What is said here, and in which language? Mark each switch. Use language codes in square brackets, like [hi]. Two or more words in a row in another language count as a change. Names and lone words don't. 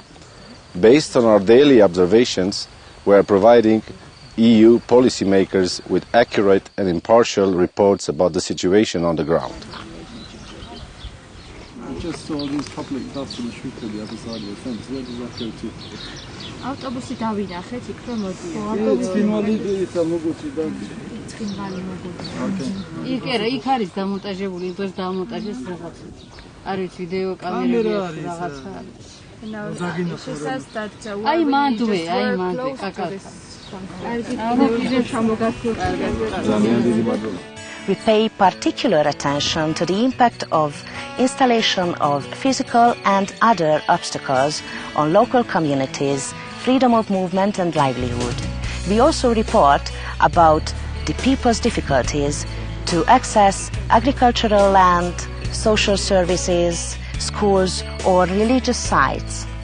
[en] Based on our daily observations, we are providing EU policymakers with accurate and impartial reports about the situation on the ground. I just saw these public bus on the street on the other side of the fence. Where does that go to? [ka] ავტობუსი დავინახეთ, იქ რომ იქ არა, იქ არის დამონტაჟებული, იმას დამონტაჟეს რაღაც. არ ვიცი, ვიდეო კამერები რაღაცა არის. აი მანდვე, კაკა. [en] We pay particular attention to the impact of installation of physical and other obstacles on local communities, freedom of movement and livelihood. We also report about the people's difficulties to access agricultural land, social services, schools or religious sites.